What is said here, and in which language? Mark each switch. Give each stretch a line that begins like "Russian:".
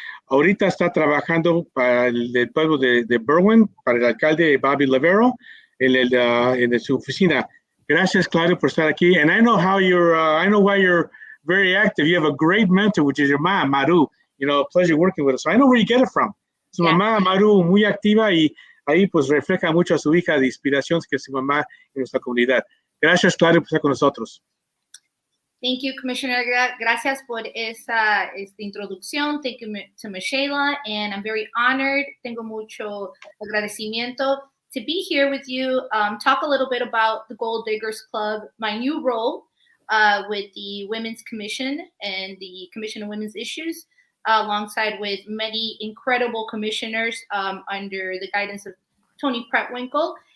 Spanish: Ahorita está trabajando para el pueblo de Berwyn, para el alcalde Bobby Lavero, en su oficina. Gracias, Claudia, por estar aquí.
English: And I know how I know why you're very active. You have a great mentor, which is your mom, Maru. Pleasure working with us. So I know where you get it from.
Spanish: Su mamá, Maru, muy activa, y ahí pues refleja mucho a su hija de inspiración, que es su mamá en nuestra comunidad. Gracias, Claudia, por estar con nosotros.
English: Thank you, Commissioner.
Spanish: Gracias por esta introducción.
English: Thank you to Michela, and I'm very honored.
Spanish: Tengo mucho agradecimiento
English: to be here with you, talk a little bit about the Gold Diggers Club, my new role with the Women's Commission and the Commission on Women's Issues, alongside with many incredible commissioners under the guidance of Tony Pretwinkle.